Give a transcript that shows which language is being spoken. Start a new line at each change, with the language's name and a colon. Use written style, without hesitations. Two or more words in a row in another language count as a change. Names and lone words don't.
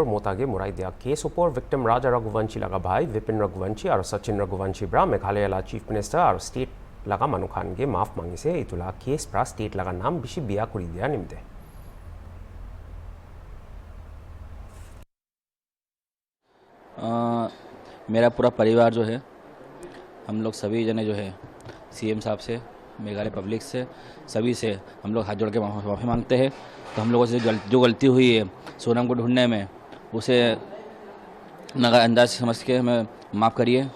Naga Pidgin: motage murai dia case upor victim Raja Raghuvanshi laga bhai Vipin Raghuvanshi aru Sachin Raghuvanshi bra Meghalaya la
English: chief minister
Naga Pidgin: aru state laga Manu Khan ge maaf mangise itula case bra state laga naam bishi biya kuri dia nimde.
Hindi: मेरा पूरा परिवार जो है हम लोग सभी जने जो है सीएम साहब से मेघालय पब्लिक से सभी से हम लोग हाथ जोड़ के माफ़ी मांगते हैं। तो हम लोगों से जो गलती हुई है सोनम को ढूंढने में उसे नगा अंदाज समझ के हमें माफ़ करिए।